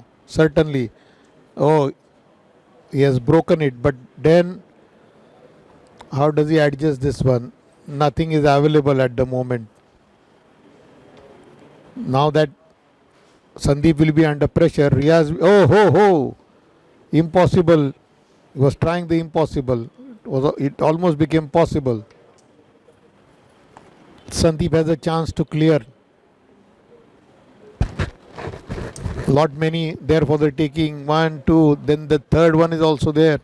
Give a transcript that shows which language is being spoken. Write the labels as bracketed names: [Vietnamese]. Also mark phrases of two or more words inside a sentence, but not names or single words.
[English] Certainly. Oh, he has broken it. But then, how does he adjust this one? Nothing is available at the moment. Now that Sandeep will be under pressure, Riaz, oh ho ho, impossible. He was trying the impossible. It almost became possible. Sandeep has a chance to clear. Lot many there for the taking. 1, 2, then the third one is also there.